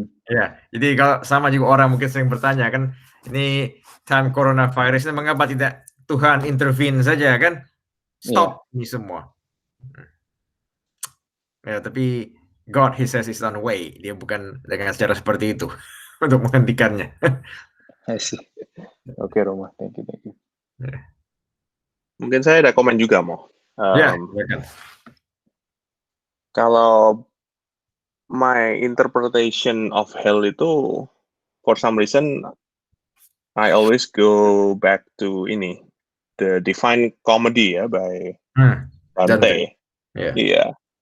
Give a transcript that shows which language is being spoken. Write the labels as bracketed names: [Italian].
[Indonesian] Ya, jadi kalau sama juga orang mungkin sering bertanya kan, ini time coronavirus ini mengapa tidak Tuhan intervene saja kan? Stop ini semua. Ya, tapi [English] God, He says His own way. [Indonesian] Dia bukan dengan cara seperti itu untuk menghentikannya. [English] I see. [Indonesian] Oke, [English] Roma, thank you. [Indonesian] Mungkin saya ada komen juga, Mo. Kalau [English] my interpretation of hell itu, for some reason, I always go back to the Divine Comedy ya by Dante. Iya.